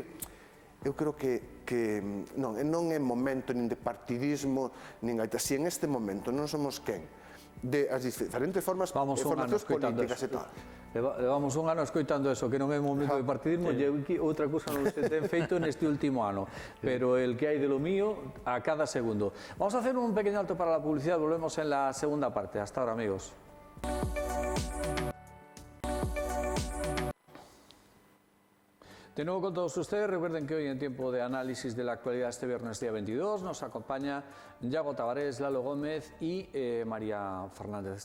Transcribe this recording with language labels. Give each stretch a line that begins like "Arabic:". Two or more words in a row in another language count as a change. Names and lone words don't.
Galician: Eu creo que non é momento nin de partidismo, nin gaita.
Spanish: Si en este momento
Galician: non somos quen de as diferentes formas de formacións políticas e tal. Levamos un ano escoitando eso, que non é momento de partidismo, e outra cousa non se ten feito neste último ano,
Spanish: pero el que hai de lo mío a cada segundo. Vamos a hacer un pequeño alto para la publicidad, volvemos en la segunda parte. Hasta ahora, amigos. De nuevo con todos ustedes, recuerden que hoy en tiempo de análisis de la actualidad este viernes día 22 nos acompaña Yago Tavares, Lalo Gómez y María Fernández.